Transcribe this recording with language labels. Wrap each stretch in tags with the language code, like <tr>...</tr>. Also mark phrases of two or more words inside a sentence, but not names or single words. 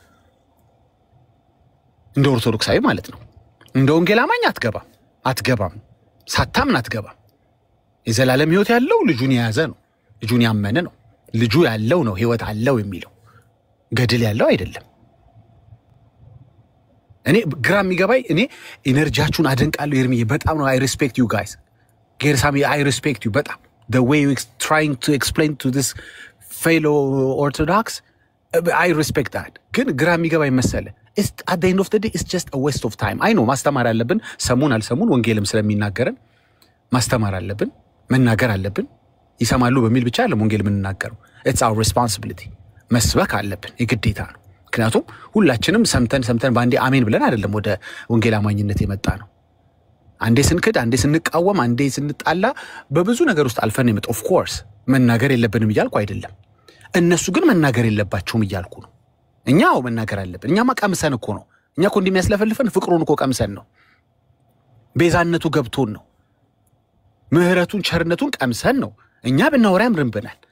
<am>እንደ ኦርቶዶክሳዊ ማለት ነው እንደ ወንጌል አማኝ አትገባም ሳታምን አትገባም የዘላለም ህይወት ያለው ልጁን የያዘ ነው ልጁን ያመነ ነው ልጁ ያለው ነው ህይወት አለው የሚለው ገድል ያለው አይደለም እኔ ግራም ይገባይ እኔ ኢነርጂያችሁን አደንቃለሁ ኤርሚዬ በጣም ነው</am> <en>I respect you guys</en> <am>ጌርሳሚ</am> <en>I respect you</en> <am>በጣም</am> <en>the way you trying to explain to this fellow orthodox I respect that</en> <am>ግን ግራም ይገባይ መሰለ</am> <en>at the end of the day it's just a waste of time I know</en> <am>ማስተማር አለብን ሰሙን አልሰሙን ወንጌልም ስለሚናገረን ማስተማር አለብን መናገር አለብን ይሰማሉ በሚል ብቻ ለወንጌል ምንናገረው</am> <en>it's our responsibility</en> <am>መስበክ አለብን የግዴታ ነው ምክንያቱም ሁላችንም ሰምተን ባንዴ አሜን ብለን አይደለም ወደ ወንጌል አማኝነት የመጣ ነው አንዴ ስንክድ አንዴ ስንቃወም አንዴ ስንጣላ በብዙ ነገር ውስጥ አልፈን የመጣ</am> <en>of course</en> <am>መናገር የለብንም ይያልኩ አይደለም እነሱ ግን መናገር የለባቸውም ይያልኩ ነው እኛው መናገር አለብን እኛማ ቀምሰን እኮ ነው እኛ እኮ እንደሚያስለፈልፈን ፍቅሩን እኮ ቀምሰን ነው ቤዛነቱ ገብቶን ነው ምህረቱን ቸርነቱን ቀምሰን ነው እኛ ብናወራ ያምርብናል</am>